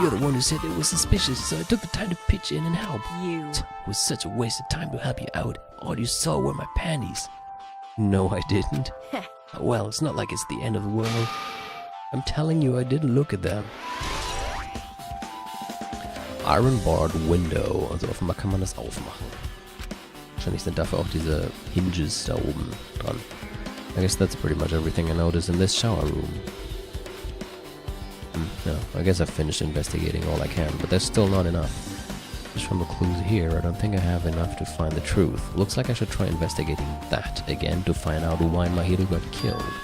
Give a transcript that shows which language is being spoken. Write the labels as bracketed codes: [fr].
[en] You're the one who said it was suspicious, so I took the time to pitch in and help. You. It was such a waste of time to help you out. All you saw were my panties. No, I didn't. Well, it's not like it's the end of the world. I'm telling you, I didn't look at them. Iron-barred window. [de] Also offenbar kann man das aufmachen. Wahrscheinlich sind dafür auch diese hinges da oben dran. [en] I guess that's pretty much everything I noticed in this shower room. No, I guess I've finished investigating all I can, but there's still not enough. Just from the clues here, I don't think I have enough to find the truth. Looks like I should try investigating that again to find out why Mahiro got killed.